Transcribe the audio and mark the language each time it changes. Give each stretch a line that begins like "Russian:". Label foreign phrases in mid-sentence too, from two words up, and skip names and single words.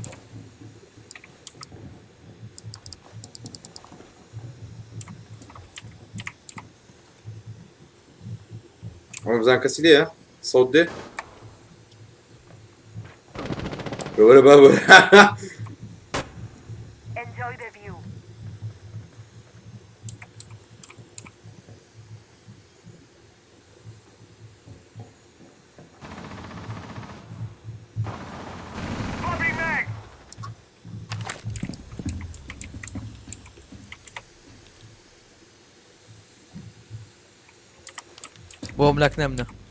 Central Kurdish: ئەمە بزان کەسی لێیە سەوت دێ وەرە با وەرە
English: Enjoy the view. Swapping mag.
Central Kurdish: بۆم لەک نەمنە